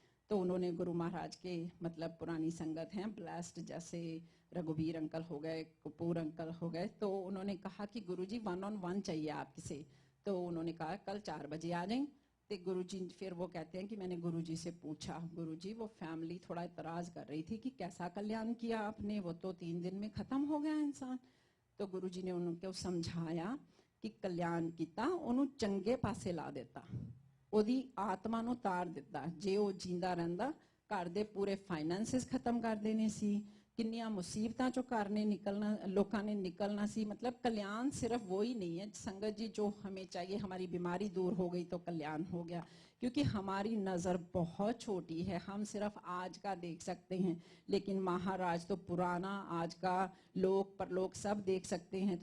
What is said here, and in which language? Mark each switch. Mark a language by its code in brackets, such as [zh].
[hi] तो उन्होंने गुरु महाराज के मतलब पुरानी संगत हैं ब्लास्ट, जैसे रघुवीर अंकल हो गए, कपूर अंकल हो गए, तो उन्होंने कहा कि गुरुजी 1-on-1 चाहिए आपसे। तो उन्होंने कहा कल 4 बजे आ जाएं। तो गुरुजी फिर वो कहते हैं कि मैंने गुरुजी से पूछा, गुरुजी वो फैमिली थोड़ा इतराज कर रही थी कि कैसा कल्याण किया आपने, वो तो 3 दिन में खत्म हो गया इंसान। तो गुरुजी ने उनको समझाया कि कल्याण किता [pa] ਉਹਨੂੰ ਚੰਗੇ ਪਾਸੇ ਲਾ ਦਿੱਤਾ, ਉਹਦੀ ਆਤਮਾ ਨੂੰ ਤਾਰ ਦਿੱਤਾ। ਜੇ ਉਹ ਜਿੰਦਾ ਰਹਿੰਦਾ ਘਰ ਦੇ ਪੂਰੇ ਫਾਈਨੈਂਸਿਸ ਖਤਮ ਕਰ ਦੇਣੇ ਸੀ, ਕਿੰਨੀਆਂ ਮੁਸੀਬਤਾਂ ਚੋਂ ਘਰ ਨੇ निकलना, लोगों ने निकलना सी। [hi] मतलब कल्याण सिर्फ वो ही नहीं है संगत जी, जो हमें चाहिए, हमारी बीमारी दूर हो गई तो कल्याण हो गया, क्योंकि हमारी नज़र बहुत छोटी है, हम सिर्फ आज का देख सकते हैं, लेकिन महाराज तो पुराना आज का लोक परलोक सब देख सकते हैं।